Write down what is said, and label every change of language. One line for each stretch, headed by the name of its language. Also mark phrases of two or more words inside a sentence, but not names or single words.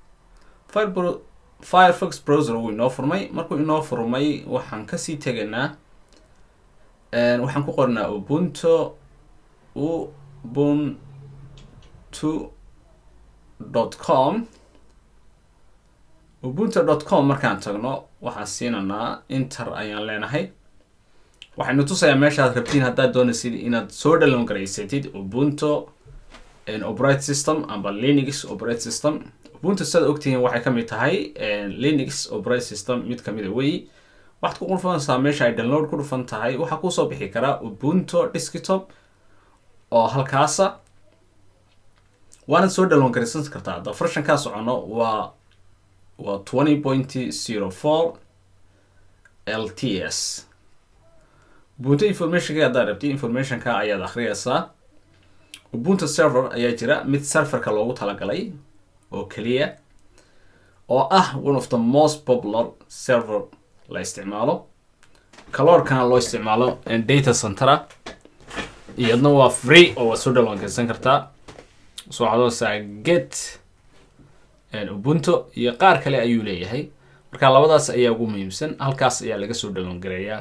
Somali: Firefox browser wuu inoo furmay. markuu inoo furmay waxaan kasii tegaynaa waxaan ku qornaa ubuntu.com. ubuntu.com markaan tagno waxaan siinanaa enter ayaan leenahay. waxaynu tusayaa meeshaad rabtiin haddaad doonaysid inaad soo download garaysatid Ubuntu
English: operating system
Somali: amba Linux
English: operating system.
Somali: Ubuntu sida ogtihiin waxay kamid tahay Linux
English: operating system
Somali: mid kamid ah way. waxaad ku dhufanaysaa meesha ay download ku dhufan tahay waxaa kusoo bixi karaa Ubuntu desktop oo halkaasa waana soo download garaysan kartaa. hadda version ka socono waa 20.04 LTS. Ubuntu informationka haddaad rabtid informationka ayaad akhriyaysaa. Ubuntu server ayaa jira mid serverka loogu talagalay oo kaliya oo ah
English: one of the most popular server
Somali: la isticmaalo. kaloorkana loo isticmaalo
English: data center
Somali: iyadna waa free oo waad soo download garaysan kartaa. soo cadoosaa get Ubuntu iyo qaar kale ayuu leeyahay. marka labadaas ayaa ugu muhiimsan. halkaas ayaa laga soo download gareeyaa.